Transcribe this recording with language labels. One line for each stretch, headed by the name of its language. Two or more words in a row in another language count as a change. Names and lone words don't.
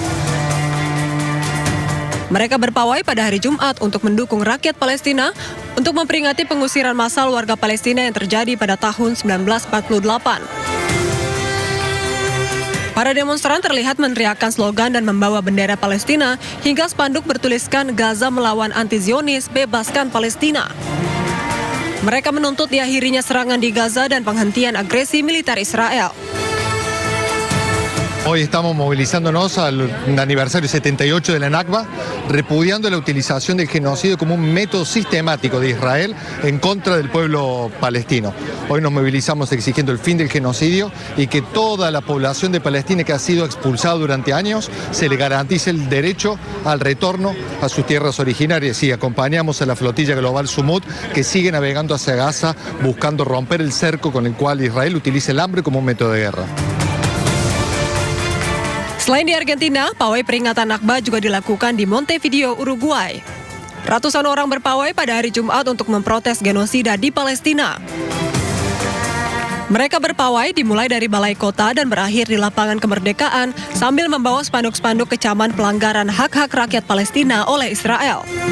Indonesian: Mereka berpawai pada hari Jumat untuk mendukung rakyat Palestina untuk memperingati pengusiran massal warga Palestina yang terjadi pada tahun 1948. Para demonstran terlihat meneriakkan slogan dan membawa bendera Palestina hingga spanduk bertuliskan Gaza melawan anti-Zionis, bebaskan Palestina. Mereka menuntut diakhirinya serangan di Gaza dan penghentian agresi militer Israel.
Spanish: Hoy estamos movilizándonos al aniversario 78 de la Nakba, repudiando la utilización del genocidio como un método sistemático de Israel en contra del pueblo palestino. Hoy nos movilizamos exigiendo el fin del genocidio y que toda la población de Palestina que ha sido expulsada durante años se le garantice el derecho al retorno a sus tierras originarias. Y acompañamos a la flotilla global Sumut que sigue navegando hacia Gaza buscando romper el cerco con el cual Israel utiliza el hambre como un método de guerra.
Indonesian: Selain di Argentina, pawai peringatan Nakba juga dilakukan di Montevideo, Uruguay. Ratusan orang berpawai pada hari Jumat untuk memprotes genosida di Palestina. Mereka berpawai dimulai dari balai kota dan berakhir di lapangan Kemerdekaan sambil membawa spanduk-spanduk kecaman pelanggaran hak-hak rakyat Palestina oleh Israel.